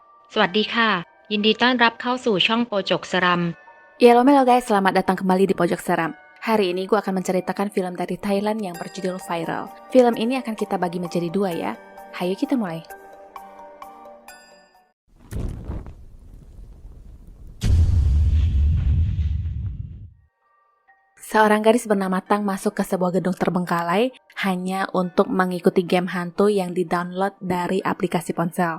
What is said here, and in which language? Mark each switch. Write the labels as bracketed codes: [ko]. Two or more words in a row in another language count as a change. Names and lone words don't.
[th] สวัสดีค่ะยินดีต้อนรับเข้าสู่ช่องโปจกสรัม [id] Ya halo guys, selamat datang kembali di Pojok Seram. Hari ini gue akan menceritakan film dari Thailand yang berjudul Viral. Film ini akan kita bagi menjadi dua ya. Hayo kita mulai. Seorang gadis bernama Tang masuk ke sebuah gedung terbengkalai hanya untuk mengikuti game hantu yang di-download dari aplikasi ponsel.